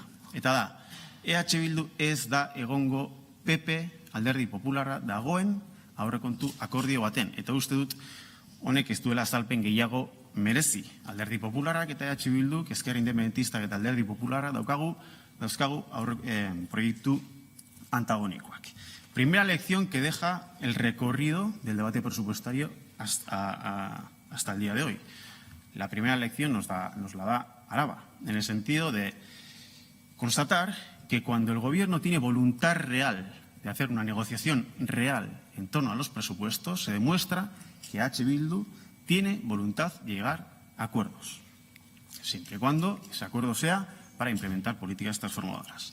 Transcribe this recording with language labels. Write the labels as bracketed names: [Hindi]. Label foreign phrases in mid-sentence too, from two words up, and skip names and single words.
[Basque] Eta da, EH Bildu ez da egongo PP alderdi popularra dagoen aurrekontu akordio baten. Eta uste dut, honek ez duela azalpen gehiago merezi. Alderdi popularrak eta EH Bildu, Ezker Independentistak eta alderdi popularra dauzkagu proiektu antagonikoak. [Spanish] Primera lección que deja el recorrido del debate presupuestario hasta el día de hoy. La primera lección nos la da Araba, en el sentido de constatar que cuando el gobierno tiene voluntad real de hacer una negociación real en torno a los presupuestos, se demuestra que EH Bildu tiene voluntad de llegar a acuerdos, siempre y cuando ese acuerdo sea para implementar políticas transformadoras.